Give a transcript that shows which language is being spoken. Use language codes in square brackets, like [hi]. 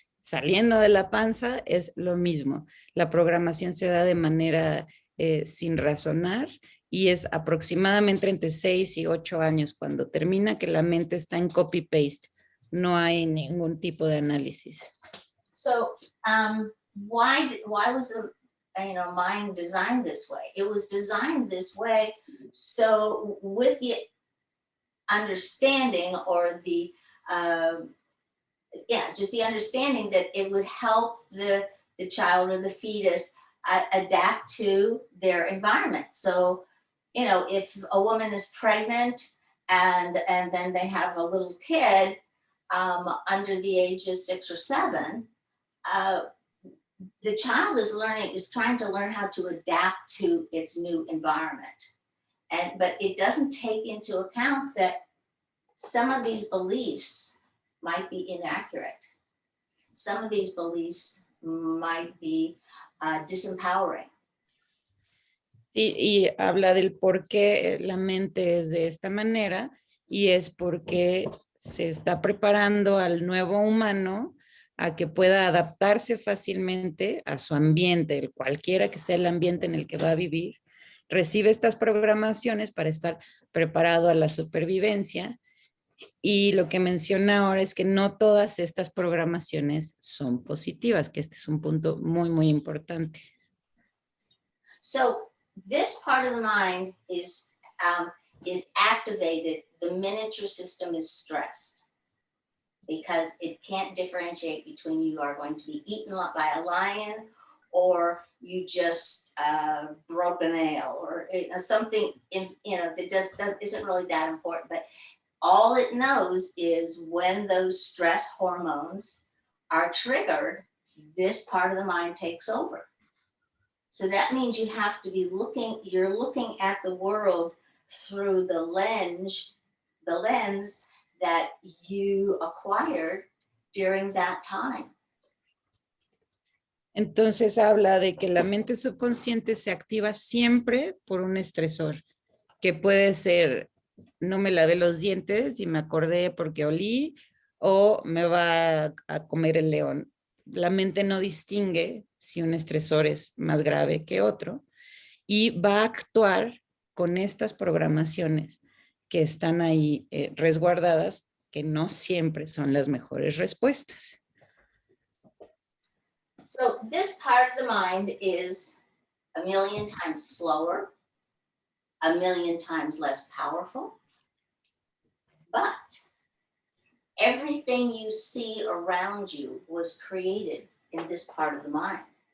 [es] Saliendo de la panza es lo mismo. La programación se da de manera sin razonar y es aproximadamente entre 6 y 8 años cuando termina, que la mente está en copy-paste. No hay ningún tipo de análisis. [en] So why was the mind designed this way? It was designed this way so with the understanding or the just the understanding that it would help the child or the fetus adapt to their environment. So, if a woman is pregnant and then they have a little kid under the age of 6 or 7, the child is trying to learn how to adapt to its new environment. But it doesn't take into account that some of these beliefs might be inaccurate. Some of these beliefs might be disempowering. [es] Sí, y habla del por qué la mente es de esta manera, y es porque se está preparando al nuevo humano a que pueda adaptarse fácilmente a su ambiente, cualquiera que sea el ambiente en el que va a vivir. Recibe estas programaciones para estar preparado a la supervivencia. Y lo que menciona ahora es que no todas estas programaciones son positivas, que este es un punto muy, muy importante. [en] So this part of the mind is activated the minute your system is stressed, because it can't differentiate between you are going to be eaten by a lion or you just broke a nail or something that isn't really that important. But all it knows is when those stress hormones are triggered, this part of the mind takes over. So that means you have to be you're looking at the world through the lens that you acquired during that time. [es] Entonces habla de que la mente subconsciente se activa siempre por un estresor, que puede ser: no me lavé los dientes y me acordé porque olí, o me va a comer el león. La mente no distingue si un estresor es más grave que otro y va a actuar con estas programaciones que están ahí resguardadas, que no siempre son las mejores respuestas. [en] So this part of the mind is 1,000,000 times slower, 1,000,000 times less powerful, but everything you see around you was created in this part of the mind.